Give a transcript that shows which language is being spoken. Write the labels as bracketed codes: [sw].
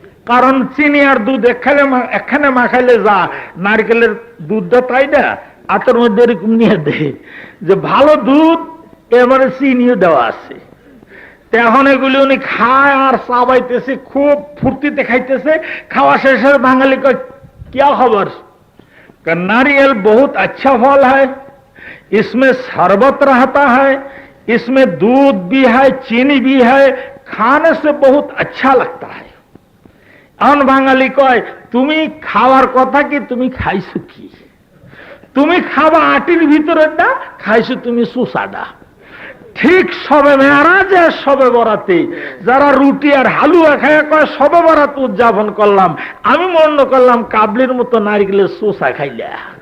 [bn] কারণ চিনি আর দুধ এখানে মাখাইলে যা, নারকেলের দুধটা তাই না, হাতের মধ্যে এরকম নিয়ে দেয় যে ভালো দুধ, এবারে চিনিও দেওয়া আছে। এখন এগুলি উনি খায় আর চাবাইতেছে, খুব ফুর্তিতে খাইতেছে। খাওয়া শেষে বাঙালি কয় [hi] क्या खबर? नारियल बहुत अच्छा फल है, इसमें शरबत रहता है, इसमें दूध भी है, चीनी भी है, खाने से बहुत अच्छा लगता है। [bn] এখন বাঙালি কয় তুমি খাওয়ার কথা কি, তুমি খাইছো কি? তুমি খাবা আটির ভিতরেরটা, খাইছো তুমি সুসাডা। ঠিক সবে মেরাজে সবে বরাতে যারা রুটি আর হালুয়া খায় কয় সবে বরাত উদযাপন করলাম, আমি মনে করলাম কাবলির মতো নারকেলের সুসা খাইলা।